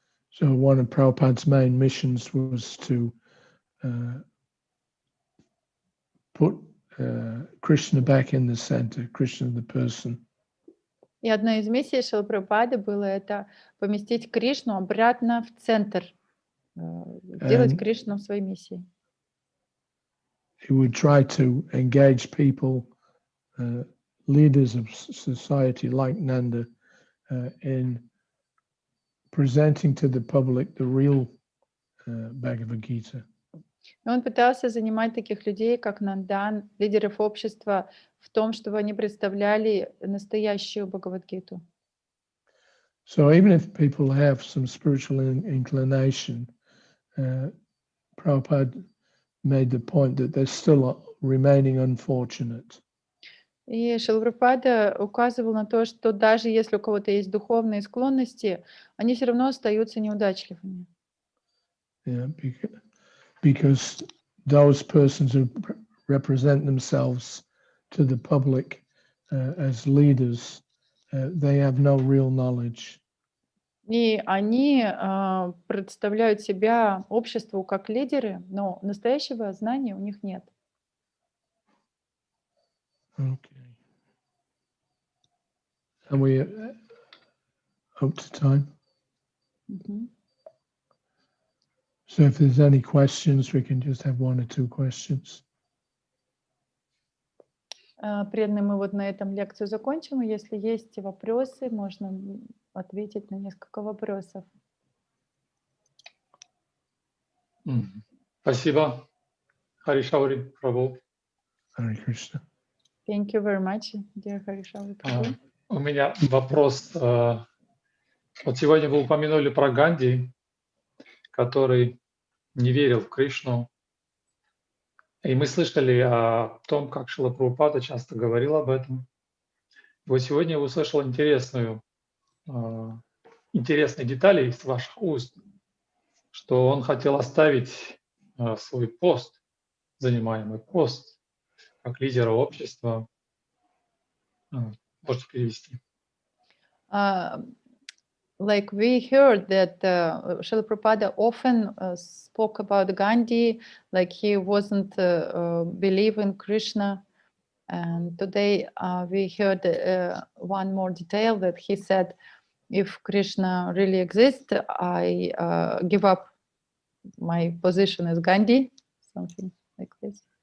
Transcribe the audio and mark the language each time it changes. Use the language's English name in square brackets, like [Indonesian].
[English] So one of Prabhupada's main missions was to put Krishna back in the center, Krishna the person. [Russian] И одна из миссий Шрилы Прабхупады было это поместить Кришну обратно в центр, сделать Кришну своей миссией. [English] He would try to engage people, leaders of society like Nanda, in presenting to the public the real Bhagavad-gita. [Russian] И он пытался занимать таких людей, как Нандан, лидеров общества, в том, чтобы они представляли настоящую Бхагавад-гиту. [English] So even if people have some spiritual inclination, Prabhupada made the point that they're still remaining unfortunate. [Russian] И Шрила Прабхупада указывал на то, что даже если у кого-то есть духовные склонности, они все равно остаются неудачливыми. [English] Yeah, because those persons who represent themselves to the public as leaders, they have no real knowledge. [Russian] И они представляют себя обществу как лидеры, но настоящего знания у них нет. [English] Okay. Are we up to time? So if there's any questions, we can just have one or two questions. [Russian] Преданные, мы вот на этом лекцию закончим. И если есть вопросы, можно ответить на несколько вопросов. Спасибо. Хари Шаури прабху. [English] Hare Krishna. Thank you very much, dear Хари Шаури прабху. [Russian] У меня вопрос. Вот сегодня вы упомянули про Ганди, который не верил в Кришну. И мы слышали о том, как Шрила Прабхупада часто говорил об этом. Вот сегодня я услышал интересные детали из ваших уст, что он хотел оставить свой пост, занимаемый пост, как лидера общества. Можете перевести. [English] Like we heard that Srila Prabhupada often spoke about Gandhi, like he wasn't believe in Krishna. And today we heard one more detail that he said, if Krishna really exists, I give up my position as Gandhi, something like this.